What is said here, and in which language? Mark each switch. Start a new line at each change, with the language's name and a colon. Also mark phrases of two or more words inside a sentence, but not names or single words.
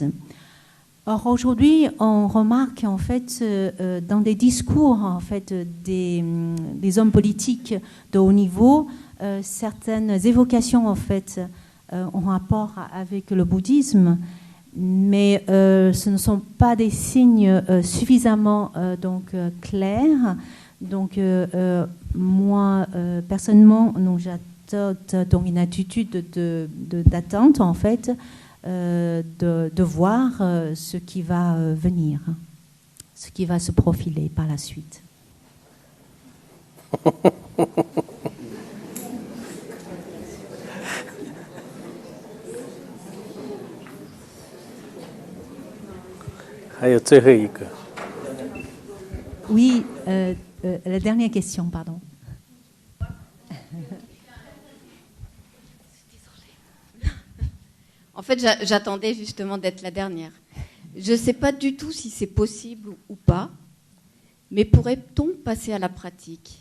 French: Or aujourd'hui, on remarque en fait dans des discours en fait des hommes politiques de haut niveau certaines évocations en fait en rapport avec le bouddhisme, mais ce ne sont pas des signes suffisamment donc clairs. Donc moi personnellement, j'adopte donc une attitude d'attente en fait, de voir ce qui va venir, ce qui va se profiler par la suite.
Chinese: 还有最后一个。
French: Oui, la dernière question, pardon. En fait, j'attendais justement d'être la dernière. Je ne sais pas du tout si c'est possible ou pas, mais pourrait-on passer à la pratique ?